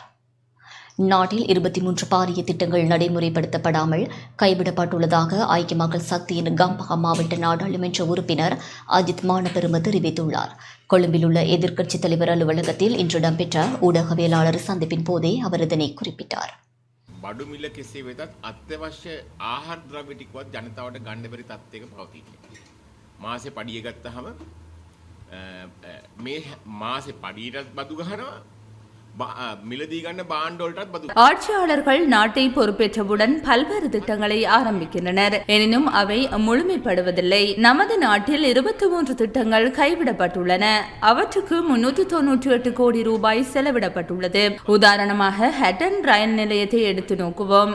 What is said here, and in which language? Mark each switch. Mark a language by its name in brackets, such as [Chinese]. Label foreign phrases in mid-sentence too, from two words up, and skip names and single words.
[Tamil] நாட்டில் 23 பாரிய திட்டங்கள் நடைமுறைப்படுத்தப்படாமல் கைவிடப்பட்டுள்ளதாக ஐக்கிய மக்கள் சக்தியின் கம்பஹா மாவட்ட நாடாளுமன்ற உறுப்பினர் அஜித் மானபெரும தெரிவித்துள்ளார். கொழும்பில் உள்ள எதிர்க்கட்சித் தலைவர் அலுவலகத்தில் இன்று இடம்பெற்ற ஊடகவியலாளர் சந்திப்பின் போதே அவர் இதனை குறிப்பிட்டார். [Sinhala] බඩු මිල කෙසේ වෙතත් අත්‍යවශ්‍ය ආහාර ද්‍රව්‍ය ටිකවත් ජනතාවට ගන්න බැරි තත්ත්වයක පවතින්නේ. මාසේ පඩිය ගත්තහම මේ මාසේ පඩියටත් බදු ගහනවා මිලදී ගන්න බාණ්ඩ වලටත් බදු. [Tamil] ஆட்சியாளர்கள் நாட்டை பொறுப்பேற்றவுடன் பல்வேறு திட்டங்களை ஆரம்பிக்கின்றனர். எனினும் அவை முழுமைப்படுவதில்லை. நமது நாட்டில் 23 திட்டங்கள் கைவிடப்பட்டுள்ளன. அவற்றுக்கு 398 கோடி ரூபாய் செலவிடப்பட்டுள்ளது. உதாரணமாக ஹட்டன் ரயில் நிலையத்தை எடுத்து நோக்குவோம்.